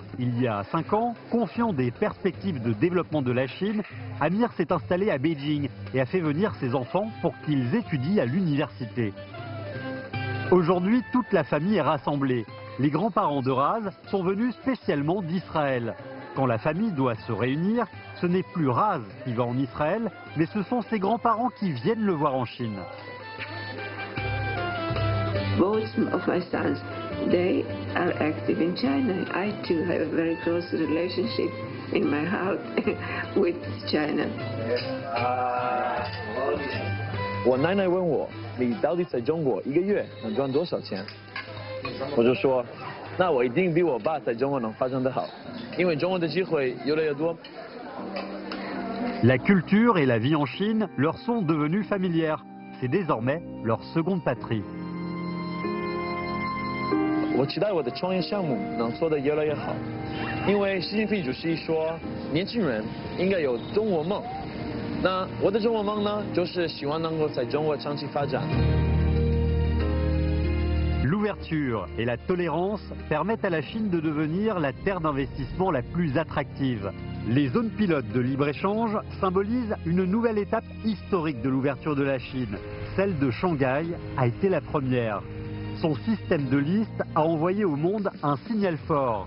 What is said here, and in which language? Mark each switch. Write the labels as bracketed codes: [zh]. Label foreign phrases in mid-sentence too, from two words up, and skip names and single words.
[fr] Il y a 5 ans, confiant des perspectives de développement de la Chine, Amir s'est installé à Beijing et a fait venir ses enfants pour qu'ils étudient à l'université. Aujourd'hui, toute la famille est rassemblée. Les grands-parents de Raz sont venus spécialement d'Israël. Quand la famille doit se réunir, ce n'est plus Raz qui va en Israël, mais ce sont ses grands-parents qui viennent le voir en Chine. [en] Both of my sons, they are active in China. I too have a very close relationship in my heart with China. [zh] 我奶奶问我，你到底在中国1个月能赚多少钱？我就说，那我一定比我爸在中国能发展得好，因为中国的机会越来越多。 [fr] La culture et la vie en Chine leur sont devenues familières. C'est désormais leur seconde patrie. [zh] 我期待我的创业项目能做得越来越好，因为习近平主席说，年轻人应该有中国梦。那我的中国梦呢，就是希望能够在中国长期发展。 [fr] L'ouverture et la tolérance permettent à la Chine de devenir la terre d'investissement la plus attractive. Les zones pilotes de libre-échange symbolisent une nouvelle étape historique de l'ouverture de la Chine. Celle de Shanghai a été la première. Son système de liste a envoyé au monde un signal fort.